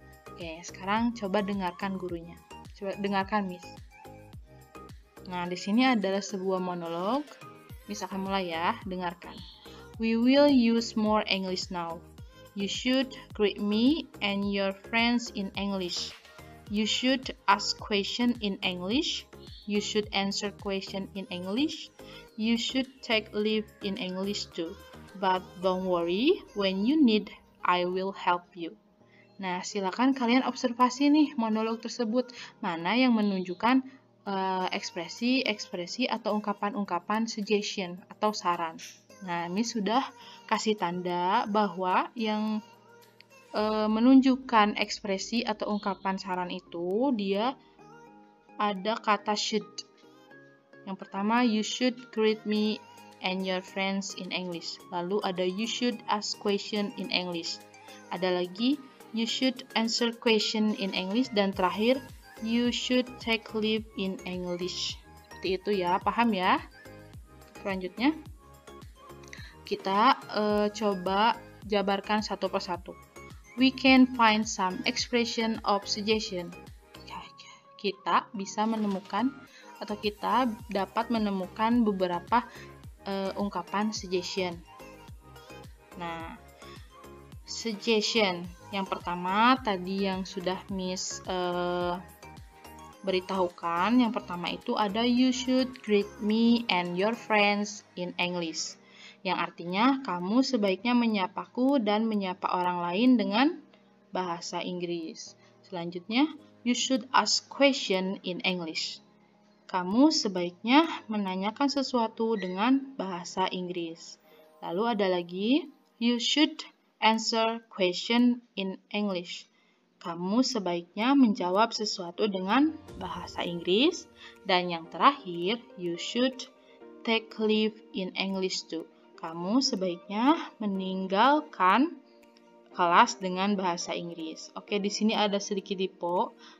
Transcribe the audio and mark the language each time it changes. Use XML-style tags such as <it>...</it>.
<id>Oke, sekarang coba dengarkan gurunya. Coba dengarkan, Miss. Nah, di sini adalah sebuah monolog. Miss akan mulai ya, dengarkan.</id> <en>We will use more English now. You should greet me and your friends in English. You should ask question in English. You should answer question in English. You should take leave in English too. But don't worry, when you need, I will help you.</en> <id>Nah, silakan kalian observasi nih monolog tersebut. Mana yang menunjukkan ekspresi-ekspresi atau ungkapan-ungkapan suggestion atau saran. Nah, Miss sudah kasih tanda bahwa yang menunjukkan ekspresi atau ungkapan saran itu dia ada kata should. Yang pertama,</id> <en>you should greet me and your friends in English.</en> <id>Lalu ada</id> <en>you should ask question in English.</en> <id>Ada lagi</id> <en>you should answer question in English,</en> <id>dan terakhir</id> <en>you should take leave in English.</en> <id>Seperti itu ya, paham ya? Selanjutnya, kita coba jabarkan satu persatu.</id> <en>We can find some expression of suggestion.</en> <id>Kita bisa menemukan atau kita dapat menemukan beberapa ungkapan suggestion. Nah, suggestion yang pertama tadi yang sudah Miss beritahukan, yang pertama itu ada</id> <en>you should greet me and your friends in English,</en> <id>yang artinya kamu sebaiknya menyapaku dan menyapa orang lain dengan bahasa Inggris. Selanjutnya,</id> <en>you should ask question in English.</en> <id>Kamu sebaiknya menanyakan sesuatu dengan bahasa Inggris. Lalu ada lagi,</id> <en>you should answer question in English.</en> <id>Kamu sebaiknya menjawab sesuatu dengan bahasa Inggris. Dan yang terakhir,</id> <en>you should take leave in English too.</en> <id>Kamu sebaiknya meninggalkan kelas dengan bahasa Inggris. Oke, di sini ada sedikit typo.</id>